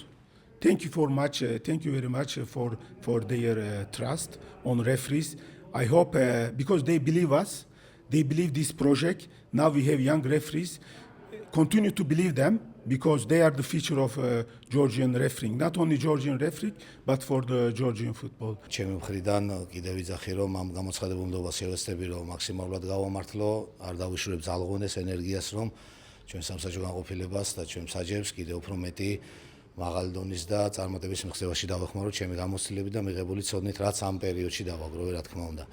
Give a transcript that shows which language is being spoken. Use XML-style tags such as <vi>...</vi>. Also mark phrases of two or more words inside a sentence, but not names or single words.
<en>Thank you thank you very much for their trust on referees. I hope because they believe us, they believe this project. Now we have young referees. Continue to believe them because they are the future of Georgian refereeing. Not only Georgian refereeing, but for the Georgian football.</en> <ka>ჩემი მხრიდან კიდევ ვიძახი რომ ამ გამოცხადებულობას შევეცდები რომ მაქსიმალურად გავამართლო, არ დავიშურებ ძალღვენეს ენერგიას რომ ჩვენ სამსაჯო განყოფილებას და ჩვენ მსაჯებს კიდევ უფრო მეტი მაღალი დონის და წარმატების მიღწევაში დავეხმარო ჩემი გამოცდილებით და მიღებული ცოდნით რაც ამ პერიოდში დავაგროვე რა თქმა უნდა.</ka>